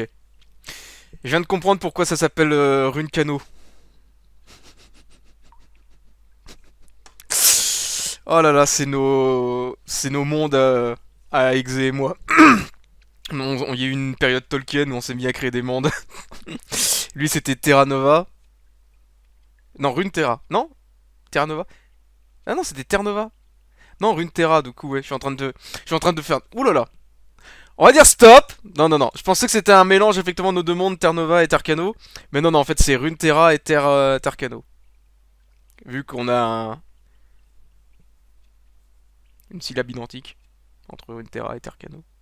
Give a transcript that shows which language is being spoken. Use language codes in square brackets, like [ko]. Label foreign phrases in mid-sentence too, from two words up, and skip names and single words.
[fr] Je viens de comprendre pourquoi ça s'appelle Rune Canot. Oh là là, c'est nos... C'est nos mondes à Exe et moi. Il y a eu une période Tolkien où on s'est mis à créer des mondes. Lui, c'était Terra Nova. Non, Rune Terra. Non Terra Nova. Ah non, c'était Terra Nova. Non, Rune Terra, du coup, ouais. Je suis en train de faire... Ouh là là. On va dire stop. Non, non, non. Je pensais que c'était un mélange, effectivement, de nos deux mondes, Terra Nova et Tercano. Mais non, non, en fait, c'est Rune Terra et Tercano. Vu qu'on a une syllabe identique entre Rune Terra et Tercano.